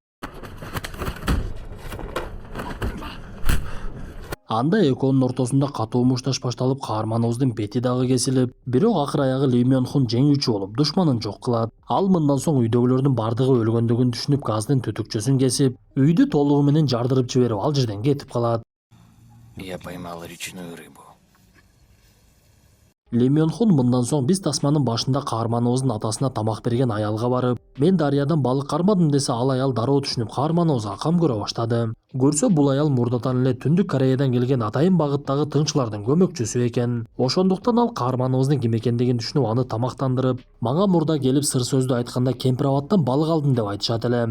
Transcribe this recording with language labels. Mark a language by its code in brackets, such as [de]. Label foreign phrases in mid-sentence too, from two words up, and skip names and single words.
[ky] Анда экөөнүн ортосунда катуу мушташ башталып, каарманыбыздын бети дагы кесилип, бирок акыр аягы Ли Мён Хун жеңүүчү болуп, душманын жок кылат. Ал мындан соң үйдөгүлөрдүн бардыгы өлгөндүгүн түшүнүп, газдын түтүкчөсүн кесип, үйдү толугу менен жардырып жиберип, ал жерден кетип калат. [ru] Я поймал речную рыбу. [ky] Ли Мён Хун мындан соң биз тасманын башында каарманыбыздын атасына тамак берген аялга барып, мен дарыядан балык кармадым десе, ал аял дароо түшүнүп каарманыбызга кам көрө баштады. Көрсө бул аял мурдатан эле Түндүк Кореядан келген атайын багыттагы тыңчылардын көмөкчүсү экен. Ошондуктан ал каарманыбыздын ким экендигин түшүнүп, аны тамактандырып, мага мурда келип сыр сөздү айтканда Кемпирабадтан балык алдым деп айтышат эле.